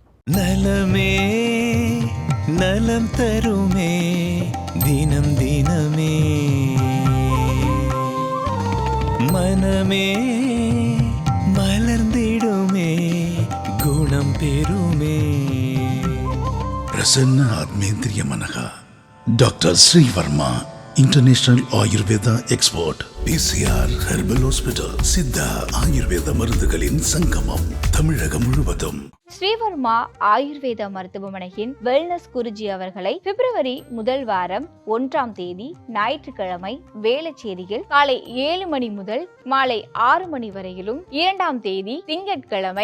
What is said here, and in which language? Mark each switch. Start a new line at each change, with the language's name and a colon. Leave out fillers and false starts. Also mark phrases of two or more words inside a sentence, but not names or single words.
Tamil: நலமே நலம் தருமே தினம் தினமே மனமே மலர்ந்திடுமே குணம் பெறுமே.
Sanskrit: प्रसन्न आत्मेंद्रिय मनः.
English: Doctor Shri Varma, International Ayurveda Expert.
Tamil: PCR ஹெர்பல் ஹாஸ்பிட்டல். சித்தா ஆயுர்வேத மருந்துகளின் சங்கமம் தமிழகம் முழுவதும். ஸ்ரீவர்மா ஆயுர்வேத மருத்துவமனையின் வெல்னஸ் குருஜி அவர்களை பிப்ரவரி முதல் வாரம் 1ஆம் தேதி ஞாயிற்றுக்கிழமை வேளச்சேரியில் காலை 7 மணி முதல் மாலை 6 மணி வரையிலும், 2ஆம் தேதி திங்கட்கிழமை